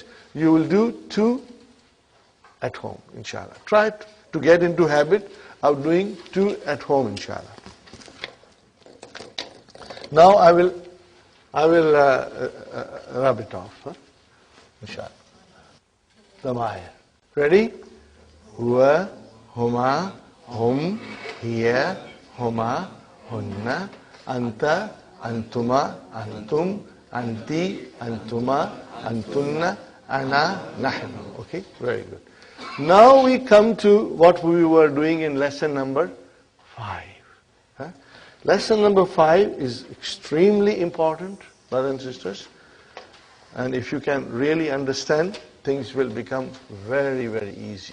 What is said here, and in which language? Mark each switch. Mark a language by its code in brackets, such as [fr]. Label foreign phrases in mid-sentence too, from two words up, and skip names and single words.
[en] You will do 2 at home, inshallah. Try to get into habit of doing 2 at home, inshallah. Now I will rub it off, inshallah. Tamaya. Ready? [ar] هو، هما، هم، هي، هما, هن، أنت، أنتما، أنتم، أنتِ، أنتما، أنتن، أنا، نحن. [en] Okay? Very good. Now we come to what we were doing in lesson number 5. Lesson number 5 is extremely important, brothers and sisters. And if you can really understand, things will become very, very easy.